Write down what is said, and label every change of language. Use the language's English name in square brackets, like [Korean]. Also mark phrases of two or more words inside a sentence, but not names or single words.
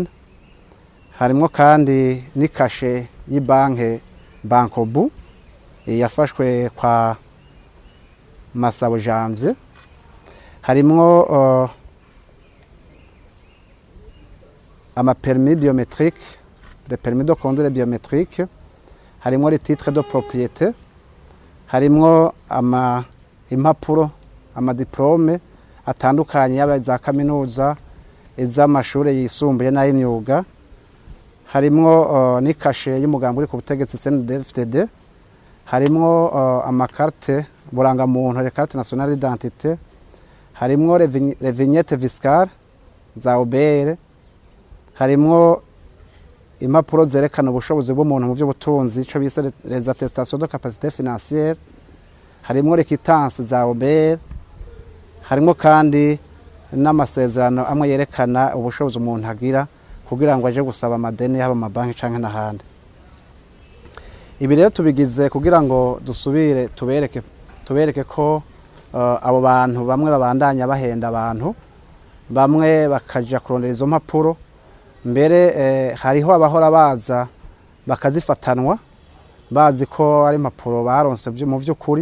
[Rundi] Harimwo kandi n'ikashe y'ibanke Bankobu yafashwe kwa Masabo Janvier. Harimwo ama [French] permis biométrique, le permis de conduire biométrique, [Rundi] harimwo [French] les titres de propriété, [Rundi] harimwo impapuro amadiplome atandukanye yaba za kaminuza, iz'amashure yisumbuye n'ay'imyuga, harimwo n'ikashe y'umugambi uri ku butegetsi CNDD-FDD, harimwo amakarte burangamuntu, [French] les cartes nationales d'identité, [Rundi] harimwo [French] les vignettes fiscales [Rundi] za OBR, harimwo impapuro zerekana ubushobozi bw'umuntu mu by'ubutunzi ico bise [French] les attestations de capacité financière, [Rundi] harimwo [French] les quittances [Rundi] za OBR, harimwo kandi n'amasezerano amwe yerekana ubushobozi umuntu agira kugira ngo aje gusaba amadeni yaba amabanki canke n'ahandi. Ibi rero tubigize kugira ngo dusubire tubereke ko abo bantu bamwe babandanya bahenda abantu, bamwe bakaja kurondera izo mpapuro, mbere hariho abahora baza bakazifatanwa bazi ko ari impapuro baronse mu vy'ukuri.